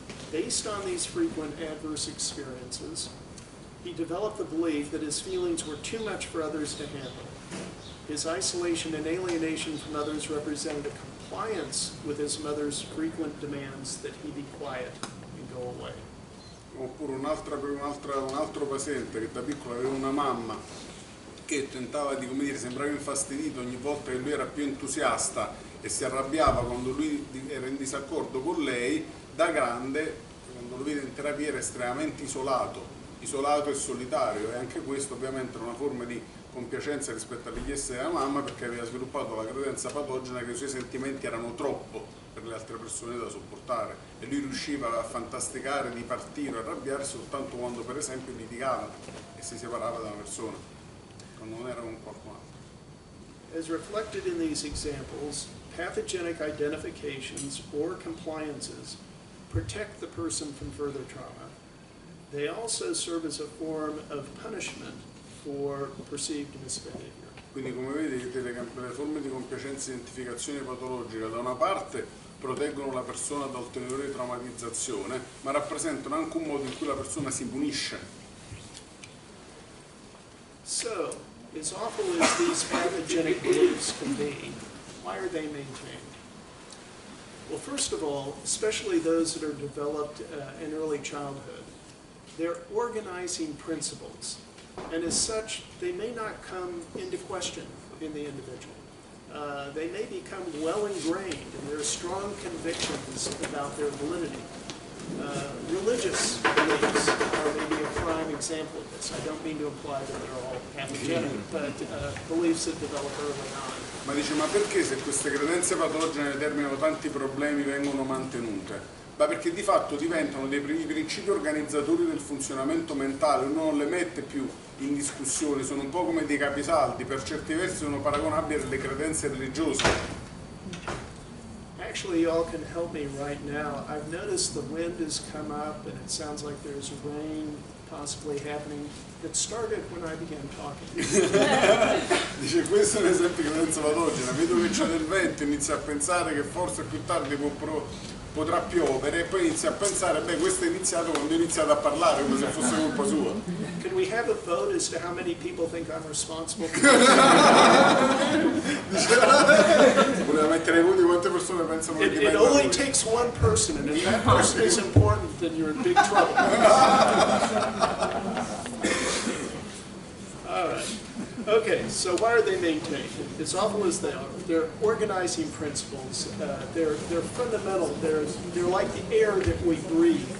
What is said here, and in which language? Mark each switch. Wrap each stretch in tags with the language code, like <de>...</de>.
<en>Based on these frequent adverse experiences, he developed the belief that his feelings were too much for others to handle. His isolation and alienation from others represented a compliance with his mother's frequent demands that he be quiet and go away.</en> <it>Oppure un altro paziente che da piccolo aveva una mamma che tentava di, come dire, sembrava infastidito ogni volta che lui era più entusiasta e si arrabbiava quando lui era in disaccordo con lei. Da grande, quando lo vede in terapia, era estremamente isolato e solitario, e anche questo ovviamente era una forma di compiacenza rispetto alle richieste della mamma, perché aveva sviluppato la credenza patogena che i suoi sentimenti erano troppo per le altre persone da sopportare, e lui riusciva a fantasticare di partire, a arrabbiarsi soltanto quando per esempio litigava e si separava da una persona, quando non era con qualcun altro.</it> <en>As reflected in these examples, pathogenic identifications or compliances protect the person from further trauma. They also serve as a form of punishment for perceived misbehavior.</en> <it>Quindi come vedete le forme di compiacenza e identificazione patologica da una parte proteggono la persona da ulteriore traumatizzazione, ma rappresentano anche un modo in cui la persona si punisce.</it> <en>So, as awful as these pathogenic beliefs can be, why are they maintained? Well, first of all, especially those that are developed in early childhood, they're organizing principles, and as such, they may not come into question in the individual. They may become well ingrained, and there are strong convictions about their validity. Religious beliefs are maybe a prime example of this. I don't mean to imply that they're all pathogenic, but beliefs that develop early on.</en> <it>Ma dice, ma perché se queste credenze patogene determinano tanti problemi vengono mantenute? Ma perché di fatto diventano dei principi organizzatori del funzionamento mentale, uno non le mette più in discussione, sono un po' come dei capisaldi, per certi versi sono paragonabili alle credenze religiose.</it> <en>Actually, y'all can help me right now. I've noticed the wind has come up and it sounds like there's rain possibly happening. It started when I began talking.</en> <it>Dice, questo è un esempio di credenza patogena, vedo che c'è del vento, inizia a pensare che forse più tardi potrà piovere, e poi inizia a pensare, beh, questo è iniziato quando ho iniziato a parlare, come se fosse colpa sua.</it> <en>Can we have a vote as to how many people think I'm responsible?</en> <it>Voleva mettere ai voti quante persone pensano che</it> <en>It only takes one person, and if that person is important, then you're in big trouble. So why are they maintained? As awful as they are, they're organizing principles. They're fundamental. They're like the air that we breathe.</en>